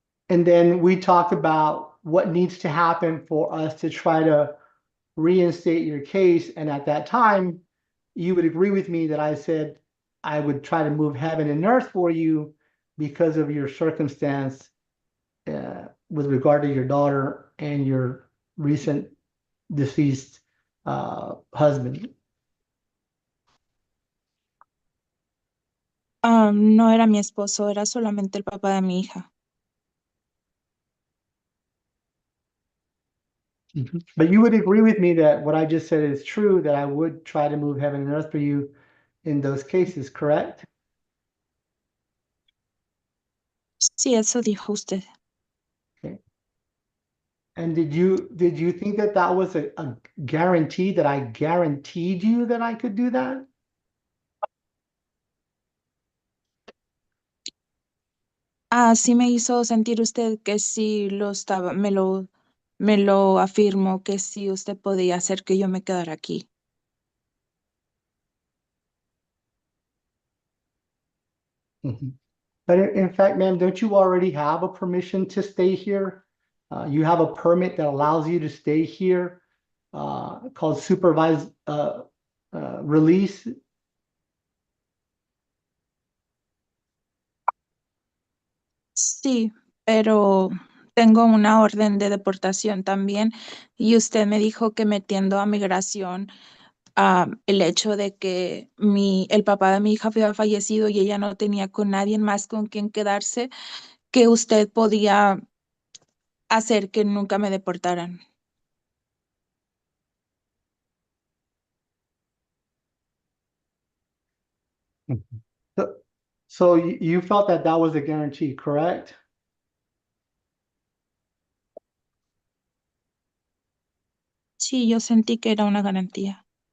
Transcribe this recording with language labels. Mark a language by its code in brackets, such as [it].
[en] And then we talked about what needs to happen for us to try to reinstate your case. And at that time, you would agree with me that I said I would try to move heaven and earth for you because of your circumstance with regard to your daughter and your recent deceased husband. [es] No era mi esposo, era solamente el papá de mi hija. [en] But you would agree with me that what I just said is true, that I would try to move heaven and earth for you in those cases, correct? [es] Sí, eso dijo usted. [en] Okay. And did you think that that was a guarantee, that I guaranteed you that I could do that? [es] Sí me hizo sentir usted que sí lo estaba, me lo afirmó que sí usted podía hacer que yo me quedara aquí. [en] But in fact, ma'am, don't you already have a permission to stay here? You have a permit that allows you to stay here called supervised release. [es] Sí, pero tengo una orden de deportación también y usted me dijo que metiendo a migración el hecho de que el papá de mi hija había fallecido y ella no tenía con nadie más con quien quedarse, que usted podía hacer que nunca me deportaran. [en] So you felt that that was a guarantee, correct? [es] Sí, yo sentí que era una garantía.